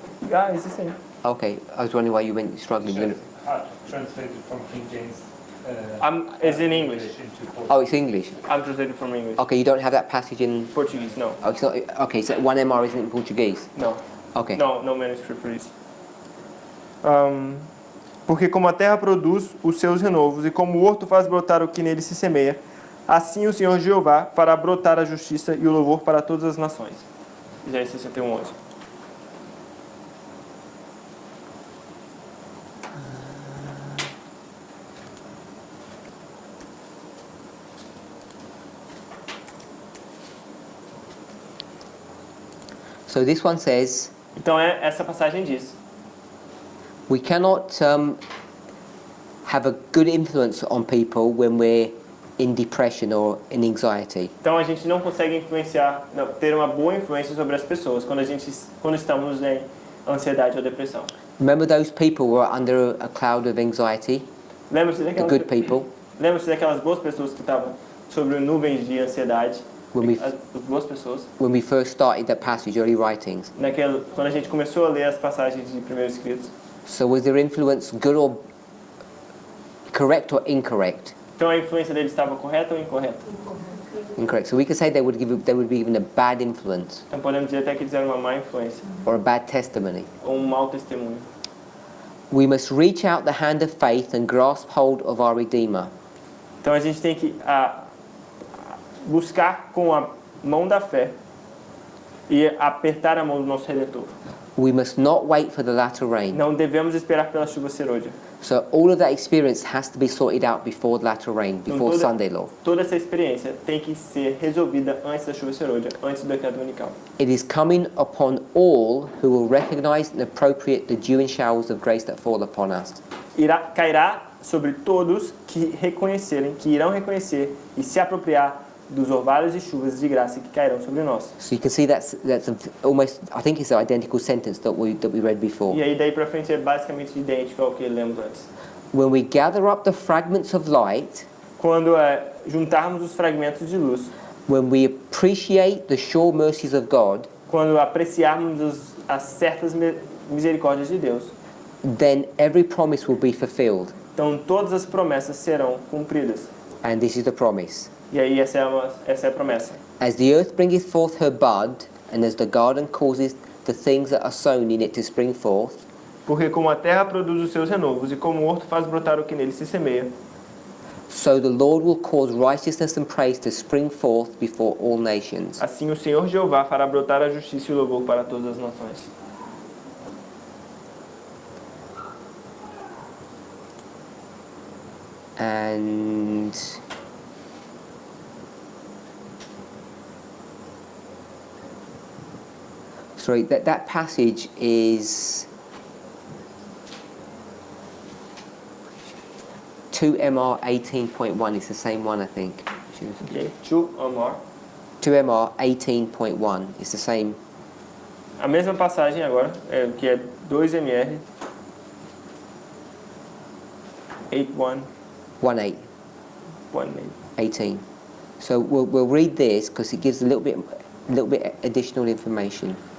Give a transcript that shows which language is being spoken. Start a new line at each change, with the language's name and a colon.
English: Yeah, it's the same. Okay. I was wondering why you went struggling. Translated from King James. It's in English. Oh, it's English. I'm translated from English. Okay, you don't have that passage in... Portuguese, no. Oh, it's not... Okay, so 1MR isn't in Portuguese? No. Okay. No manuscript for this.
Portuguese: Porque como a terra produz os seus renovos e como o horto faz brotar o que nele se semeia, assim o Senhor Jeová fará brotar a justiça e o louvor para todas as nações. Isaías 61:11.
English: So this one says,
Portuguese: Então essa passagem diz:
English: we cannot have a good influence on people when we're in depression or in anxiety.
Portuguese: Então a gente não consegue ter uma boa influência sobre as pessoas quando estamos em ansiedade ou depressão.
English: Remember those people who are under a cloud of anxiety?
Portuguese: Lembra-se
English: The good people?
Portuguese: daquelas boas pessoas que estavam sobre nuvens de ansiedade?
English: when we
Portuguese: as duas pessoas.
English: when we first started that passage, early writings.
Portuguese: Quando a gente começou a ler as passagens de primeiros escritos.
English: So was their influence good or correct or incorrect?
Portuguese: Então a influência deles estava correta ou incorreta?
English: Incorrect. So we could say they would be given a bad influence
Portuguese: Então podemos dizer até que eles eram uma má influência
English: or a bad testimony.
Portuguese: ou um mau testemunho.
English: We must reach out the hand of faith and grasp hold of our Redeemer.
Portuguese: Então a gente tem que buscar com a mão da fé e apertar a mão do nosso Redentor.
English: We must not wait for the latter rain.
Portuguese: Não devemos esperar pela chuva serôdia.
English: So all of that experience has to be sorted out before the latter rain, before Sunday law.
Portuguese: Toda essa experiência tem que ser resolvida antes da chuva serôdia, antes do decreto dominical.
English: It is coming upon all who will recognize and appropriate the dew and showers of grace that fall upon us.
Portuguese: Cairá sobre todos que irão reconhecer e se apropriar dos orvalhos e chuvas de graça que cairão sobre nós.
English: So you can see that's almost, I think it's an identical sentence that we read before.
Portuguese: E aí daí para frente é basicamente idêntico ao que lemos antes.
English: When we gather up the fragments of light,
Portuguese: Quando juntarmos os fragmentos de luz,
English: when we appreciate the sure mercies of God,
Portuguese: quando apreciarmos as certas misericórdias de Deus,
English: then every promise will be fulfilled.
Portuguese: então todas as promessas serão cumpridas.
English: And this is the promise.
Portuguese: E aí essa é a promessa.
English: As the earth bringeth forth her bud, and as the garden causes the things that are sown in it to spring forth,
Portuguese: Porque como a terra produz os seus renovos e como o horto faz brotar o que nele se semeia,
English: so the Lord will cause righteousness and praise to spring forth before all nations.
Portuguese: assim o Senhor Jeová fará brotar a justiça e o louvor para todas as nações.
English: And sorry, that passage is 2MR 18.1. It's the same one, I think. Ok? To amor. 2MR 18.1. It's the same.
Portuguese: A mesma passagem agora, que é 2MR 8.1. 1:8. 1.8. 18.
English: So we'll read this because it gives a little bit additional information.